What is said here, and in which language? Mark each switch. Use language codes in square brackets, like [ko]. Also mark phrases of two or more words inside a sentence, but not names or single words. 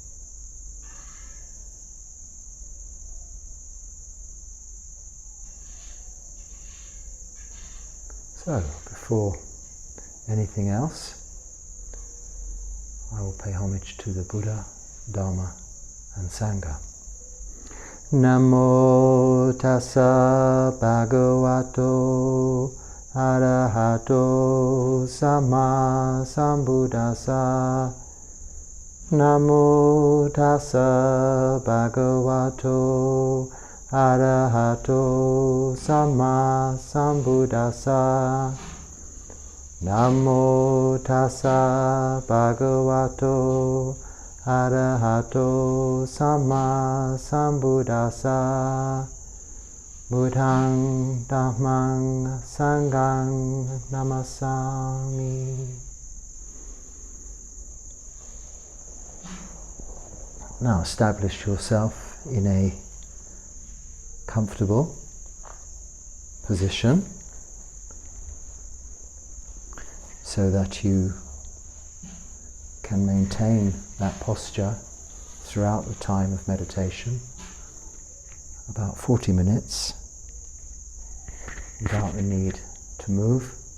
[en] So, before anything else, I will pay homage to the Buddha, Dharma and Sangha. [pi] Namo tassa bhagavato arahato sama sambuddhassa. Namo tassa bhagavato arahato sama sambuddhassa. Namo tassa bhagavato arahato sama sambuddhassa. Buddhang dhammang sanghang namasami. [en] Now establish yourself in a comfortable position so that you can maintain that posture throughout the time of meditation, about 40 minutes, without the need to move.